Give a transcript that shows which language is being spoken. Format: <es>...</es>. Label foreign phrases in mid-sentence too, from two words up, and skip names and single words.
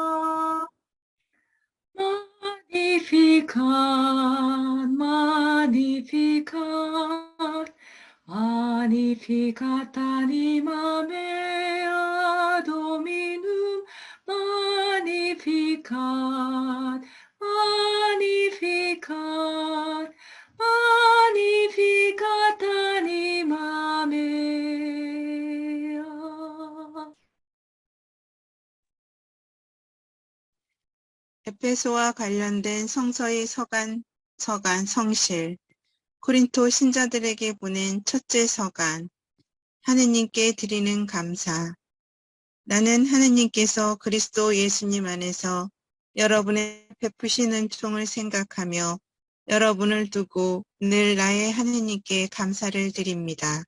<la>Magnificat, Magnificat, Magnificat anima mea Dominum, Magnificat, Magnificat, Magnificat anima mea.</la> <ko>에베소와 관련된 성서의 서간 성실, 코린토 신자들에게 보낸 첫째 서간, 하느님께 드리는 감사, 나는 하느님께서 그리스도 예수님 안에서 여러분의 베푸신 은총을 생각하며 여러분을 두고 늘 나의 하느님께 감사를 드립니다.</ko>